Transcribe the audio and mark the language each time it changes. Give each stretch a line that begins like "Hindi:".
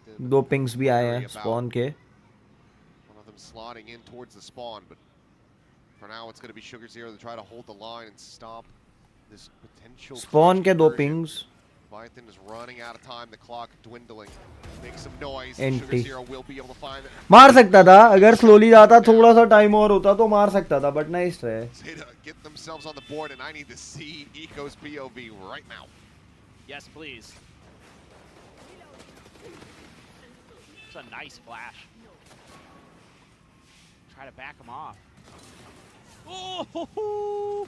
Hindi: दो pings भी आए हैं spawn के.
English: One of them slotting in towards the spawn, but for now it's going to be Sugar Zero to try to hold the line and stop this potential.
Hindi: Spawn के दो pings.
English: Leviathan is running out of time. The clock dwindling. Make some noise. Empty. Sugar Zero will be able to find it.
Hindi: मार सकता था अगर slowly जाता थोड़ा सा time और होता तो मार सकता था,
English: but nice try. ZETA get themselves on the board, and I need to see Eco's POV right now. Yes, please. It's a nice flash. Try to back him off. Oh,